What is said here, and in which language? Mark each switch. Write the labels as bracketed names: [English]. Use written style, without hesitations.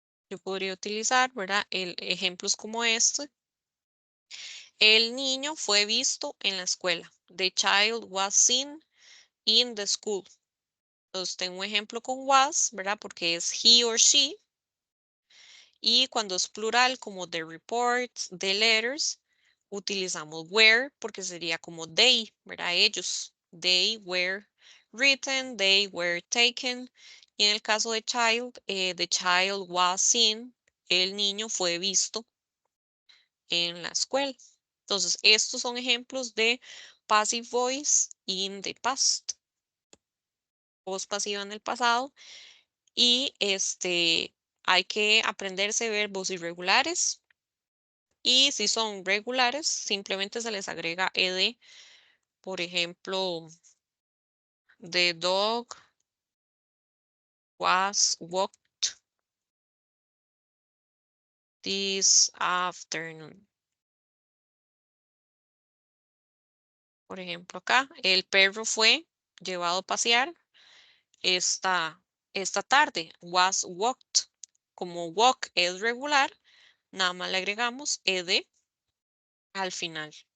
[Spanish] Yo podría utilizar, ¿verdad? Ejemplos como este. El niño fue visto en la escuela. [English] The child was seen in the school. [Spanish] Entonces tengo un ejemplo con was, ¿verdad? Porque es [English] he or she. [Spanish] Y cuando es plural, como [English] the reports, the letters, [Spanish] utilizamos were porque sería como they, ¿verdad? Ellos. [English] They were written, they were taken. [Spanish] Y en el caso de child, [English] the child was seen, [Spanish] el niño fue visto en la escuela. Entonces, estos son ejemplos de passive voice [English] in the past. [Spanish] Voz pasiva en el pasado. Y hay que aprenderse verbos irregulares. Y si son regulares, simplemente se les agrega ed. Por ejemplo, [English] the dog was walked this afternoon. [Spanish] Por ejemplo, acá, el perro fue llevado a pasear esta tarde. [English] Was walked. [Spanish] Como walk es regular, nada más le agregamos ed al final.